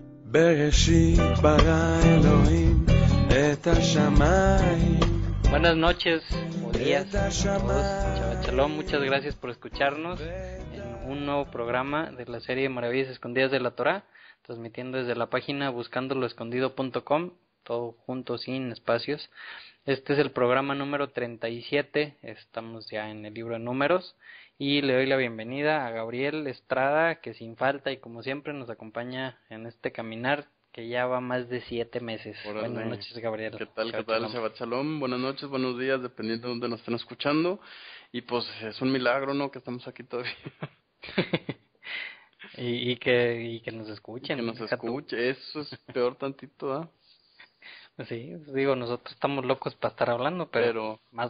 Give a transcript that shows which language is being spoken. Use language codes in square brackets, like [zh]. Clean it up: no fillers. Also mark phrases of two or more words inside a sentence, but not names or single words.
[he] בראשית ברא אלוהים את השמיים. [es] Buenas noches o días a todos. [he] שבת שלום, [es] muchas gracias por escucharnos en un nuevo programa de la serie Maravillas Escondidas de la Torá, transmitiendo desde la página buscandoloescondido.com, todo junto, sin espacios. Este es el programa número 37, estamos ya en el libro de números, y le doy la bienvenida a Gabriel Estrada, que sin falta y como siempre nos acompaña en este caminar que ya va más de 7 meses. Órale. Buenas noches, Gabriel. ¿Qué tal? Shabbat ¿Qué tal? Shalom. [he] שבת שלום. [es] Buenas noches, buenos días, dependiendo de dónde nos estén escuchando. Y pues es un milagro, ¿no? Que estamos aquí todavía. y que nos escuchen. Que nos deja tú. escuche. Eso es peor tantito, ¿ah? Sí, digo, nosotros estamos locos para estar hablando, pero más